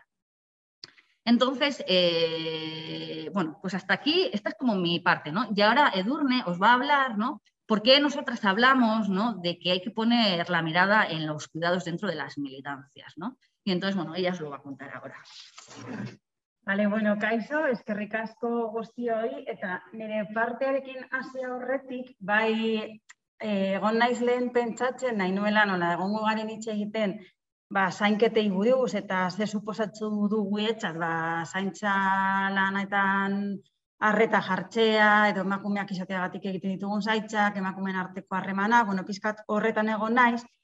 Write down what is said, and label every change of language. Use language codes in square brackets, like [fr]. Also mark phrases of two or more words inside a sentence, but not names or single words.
[es] Entonces, bueno, pues hasta aquí, esta es como mi parte, ¿no? Y ahora Edurne os va a hablar, ¿no? ¿Por qué nosotras hablamos, ¿no? De que hay que poner la mirada en los cuidados dentro de las militancias, ¿no? Y entonces, bueno, ella os lo va a contar ahora. Vale, [eu] bueno, kaixo, eskerrik asko guztioi, eta nire partearekin hasi aurretik, bai egon naiz lehen pentsatzen, nahi nuela nola egongo garen hitz egiten, zainketei buruz eta ze suposatzu du guretzat, zaintza lanetan arreta jartzea, edo emakumeak izateagatik egiten ditugun zaitzak, emakumeen arteko harremana, bueno, pizkat horretan egon naiz,